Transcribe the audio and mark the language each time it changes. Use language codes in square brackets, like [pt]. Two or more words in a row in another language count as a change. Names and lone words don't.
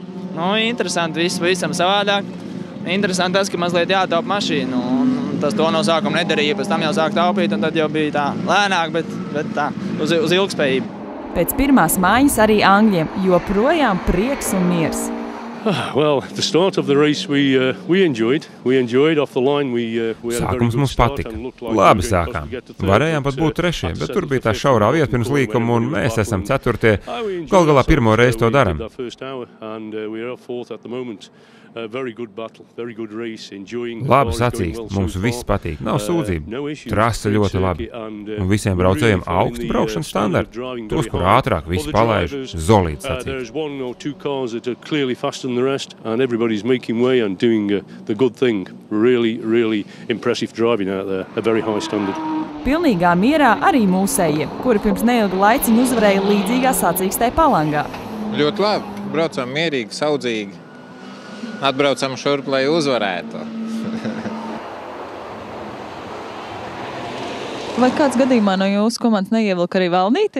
[lv] Nu, interesanti, viss pavisam savādāk. Interesanti tas, ka mazliet jātaupa mašīnu. Un tas to no sākuma nedarīja, pēc tam jau sāk taupīt, un tad jau bija tā lēnāk, bet tā uz ilgspējību. Pēc pirmās maiņas arī angļiem joprojām prieks un miers. [en] Well, the start of the race we enjoyed. We enjoyed off the line. [lv] Sākums mums patika. Labi sākām. Varējām pat būt trešie, bet tur bija tā šaurā vieta pirms līkuma, un mēs esam ceturtie. Galu galā pirmo reizi to daram. Labi sacīkst, mums viss patīk, nav sūdzību. Trase ļoti labi. Un visiem braucējiem augstu braukšanas standarti. Tos, kur ātrāk visu palaiž, zolīti sacīkst. [en] The rest, and everybody's making way and doing the good thing. Really impressive driving out there, a very high standard. [lv] Pilnīgā mierā arī mūsējie, kuri pirms neilga laiciņa uzvarēja līdzīgā sacīkstē Palangā. Ļoti labi, braucam mierīgi, saudzīgi. Atbraucam šurp, lai uzvarētu. Vai kāds gadījumā no jūsu komandas neievilka arī Valnītī?